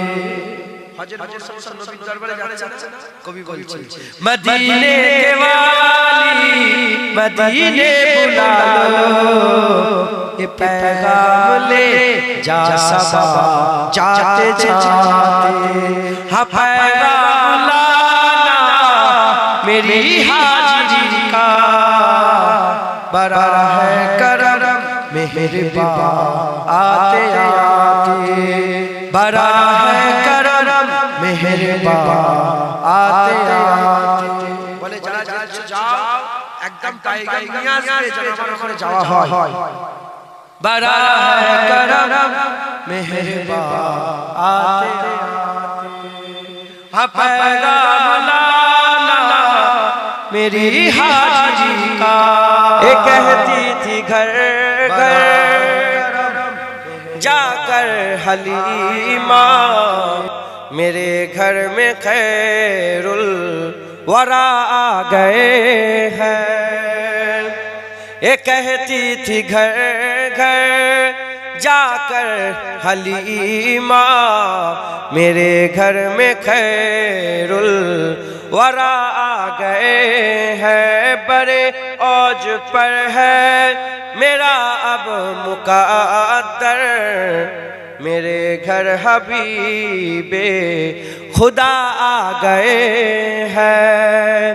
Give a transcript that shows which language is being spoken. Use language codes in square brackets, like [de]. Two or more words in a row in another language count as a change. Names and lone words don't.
[ur] مدینے کے والی مدینے بلا لو، یہ پیغام لے جا سبا جاتے جاتے، ہاں پیغام لانا میری حاجی کا، بڑا ہے کرم مہربان آتے آتے، بڑا ہے کرم مہربان آتے آتے، [bn] বলে যারা যাচ্ছে যাও একদম টাইগার নিয়াজ পে যেন আমার ওখানে যাওয়া হয়, [ur] بڑا ہے کرم مہربان آتے آتے، ہاں پیغام لانا میری حاجی کا، یہ کہتی تھی گھر گھر جا کر حلیمہ, میرے گھر میں خیرُل ورا آ گئے ہیں۔ یہ کہتی تھی گھر گھر جا کر حلیمہ میرے گھر میں خیر الورا آ گئے ہیں، بڑے اوج پر ہے میرا اب مقدر، میرے گھر حبیب خدا آ گئے ہیں۔